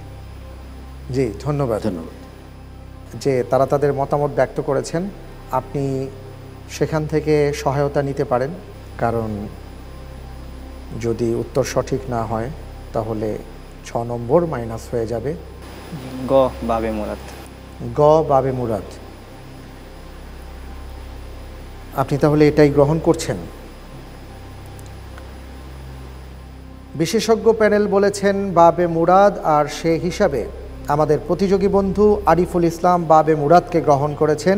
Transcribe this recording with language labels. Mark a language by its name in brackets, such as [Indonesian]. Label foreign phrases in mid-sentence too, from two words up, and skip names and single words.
[Bangla] জি, ধন্যবাদ। ধন্যবাদ। যে তারা তাদের মতামত ব্যক্ত করেছেন, আপনি সেখান থেকে সহায়তা নিতে পারেন, কারণ যদি উত্তর সঠিক না হয় তাহলে 6 নম্বর মাইনাস হয়ে যাবে। গ বাবে মুরাদ। গ বাবে মুরাদ। আপনি তাহলে এটাই গ্রহণ করছেন? বিশেষজ্ঞ প্যানেল বলেছেন বাবে মুরাদ, আর সে হিসাবে আমাদের প্রতিযোগী বন্ধু আরিফুল ইসলাম বাবে মুরাদকে গ্রহণ করেছেন।